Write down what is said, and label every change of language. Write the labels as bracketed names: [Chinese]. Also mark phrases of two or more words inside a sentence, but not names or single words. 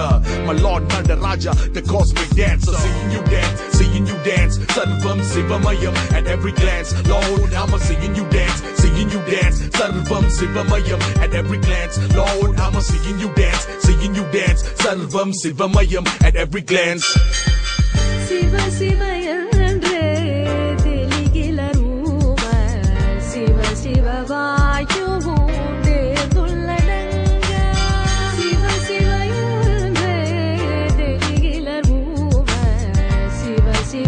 [English] My Lord Nandaraja, the cosmic dancer. Seeing you dance, [Sanskrit] सर्वं शिवमयम् [English] at every glance. Lord, I'm seeing you dance, [Sanskrit] सर्वं शिवमयम् [English] at every glance. Lord, I'm seeing you dance, [Sanskrit] सर्वं शिवमयम् [English] at every glance. [Tamil] शिव शिव என்றே தெளிகிலருவ शिव शिव வாயுவும் தேர்ந்துள்ளடங்க शिव शिव என்றே தெளிகிலருவ शिव शिव